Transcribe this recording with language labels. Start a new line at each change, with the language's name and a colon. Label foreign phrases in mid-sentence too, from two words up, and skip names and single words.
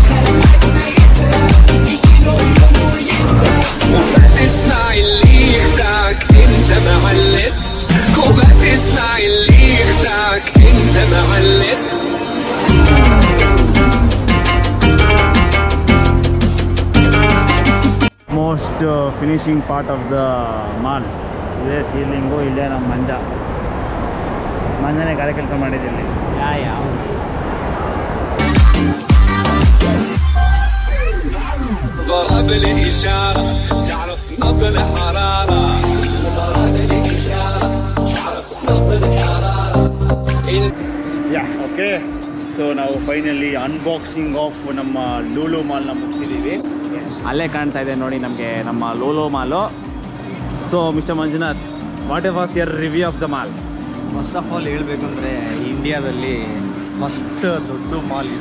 Arabic: يشيلو يوم ويندم وما تسمع اللي يخدعك انت معلم وما تسمع اللي يخدعك انت معلم.
English: most finishing part of the mall
Kannada: ಇದೇ ಸೀಲಿಂಗು. ಇಲ್ಲೇ ನಮ್ಮ ಮಂಜನೇ ಗಾಳಿ ಕೆಲಸ ಮಾಡಿದ್ದಿಲ್ಲಿ.
Arabic: ಯಾವ ضرب الإشارة تعرف نبض الحرارة ضرب الإشارة تعرف نبض الحرارة.
English: okay, so
Kannada: ನಾವು
English: finally unboxing of
Kannada: ನಮ್ಮ ಲೂಲು ಮಾಲ್ನ ಮುಗಿಸಿದ್ದೀವಿ. ಅಲ್ಲೇ ಕಾಣ್ತಾ ಇದೆ ನೋಡಿ ನಮಗೆ ನಮ್ಮ ಲೂಲು ಮಾಲು.
English: So Mister Manjunath, what was your review of the mall? first of all
Kannada: ಹೇಳಬೇಕಂದ್ರೆ ಇಂಡಿಯಾದಲ್ಲಿ ಫಸ್ಟ್ ದೊಡ್ಡ ಮಾಲ್ ಇದೆ.